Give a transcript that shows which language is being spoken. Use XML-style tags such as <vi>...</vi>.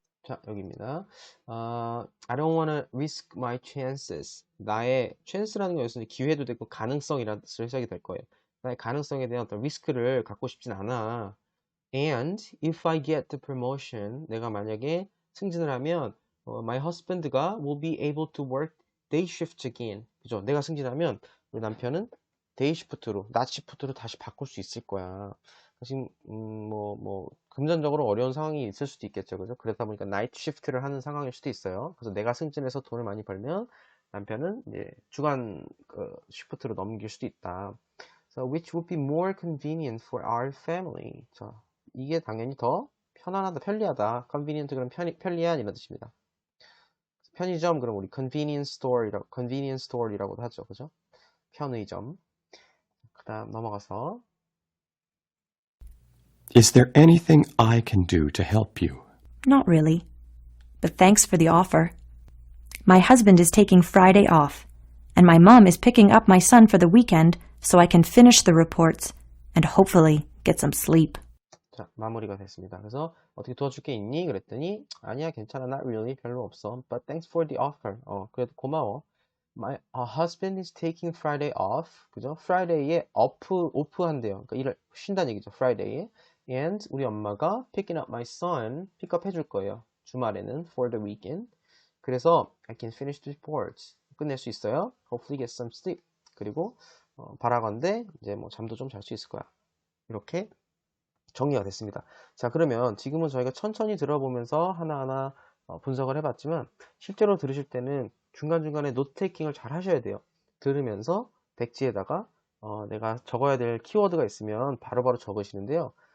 <ko>자, 여기입니다.</ko> <en>I don't want to risk my chances.</en> <ko>나의 chance라는 거 여기서 기회도 되고 가능성이라는 뜻으로 해석이 될 거예요. 나의 가능성에 대한 어떤 리스크를 갖고 싶진 않아.</ko> <en>And if I get the promotion,</en> <ko>내가 만약에 승진을 하면</ko> <en>my husband가 will be able to work day shift again.</en> <ko>그죠? 내가 승진하면 우리 남편은 데이 시프트로, 낮 시프트로 다시 바꿀 수 있을 거야. 지금 금전적으로 어려운 상황이 있을 수도 있겠죠, 그죠? 그러다 보니까 나이트 시프트를 하는 상황일 수도 있어요. 그래서 내가 승진해서 돈을 많이 벌면 남편은 이제 주간 시프트로 넘길 수도 있다.</ko> <en>So which would be more convenient for our family.</en> <ko>자, 이게 당연히 더 편안하다, 편리하다. convenient 그럼 편리한 이런 뜻입니다. 편의점 그럼 우리 convenience store이라고도 하죠, 그죠? 편의점. 그다음 넘어가서</ko> <en>Is there anything I can do to help you? Not really. But thanks for the offer. My husband is taking Friday off, and my mom is picking up my son for the weekend so I can finish the reports and hopefully get some sleep.</en> <ko>자, 마무리가 됐습니다. 그래서 어떻게 도와줄 게 있니? 그랬더니 아니야, 괜찮아,</ko> <en>not really,</en> <ko>별로 없어.</ko> <en>But thanks for the offer.</en> <ko>그래도 고마워.</ko> <en>My husband is taking Friday off.</en> <ko>그죠? Friday에 오프한대요. 그러니까 일을 쉰다는 얘기죠. Friday에.</ko> <en>And</en> <ko>우리 엄마가</ko> <en>picking up my son,</en> <ko>픽업 해줄 거예요. 주말에는</ko> <en>for the weekend.</en> <ko>그래서</ko> <en>I can finish the reports.</en> <ko>끝낼 수 있어요.</ko> <en>Hopefully get some sleep.</en> <ko>그리고 바라건대 이제 뭐 잠도 좀 잘 수 있을 거야. 이렇게 정리가 됐습니다. 자, 그러면 지금은 저희가 천천히 들어보면서 하나하나 분석을 해봤지만 실제로 들으실 때는 중간중간에 노트 테이킹을 잘 하셔야 돼요. 들으면서 백지에다가 내가 적어야 될 키워드가 있으면 바로바로 적으시는데요.</ko>